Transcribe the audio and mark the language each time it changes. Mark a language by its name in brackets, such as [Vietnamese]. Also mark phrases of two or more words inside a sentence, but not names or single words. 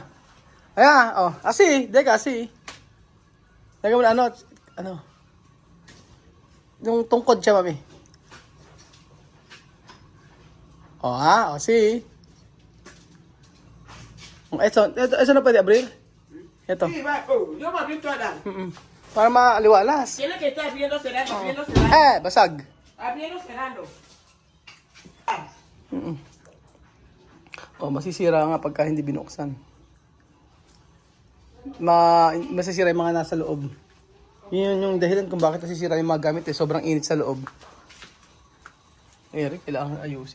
[Filipino] Ayan, asi. Deka, asi. Deka mo na, ano? Yung tungkod siya, mami. Asi. Ito na pwede abrir? Ito. [Spanish] Sí, va, yo me abrí toda. [Filipino] Para maaliwalas. [Spanish] Tiene que estar abriendo, cerrando, abriendo, cerrando. [Filipino] Basag. [Spanish] Abriendo, cerrando. [Filipino] Masisira nga pagka hindi binuksan. Masisira yung mga nasa loob. Yun yung dahilan kung bakit nasisira yung mga gamit sobrang init sa loob. Eric, kailangan ayusin.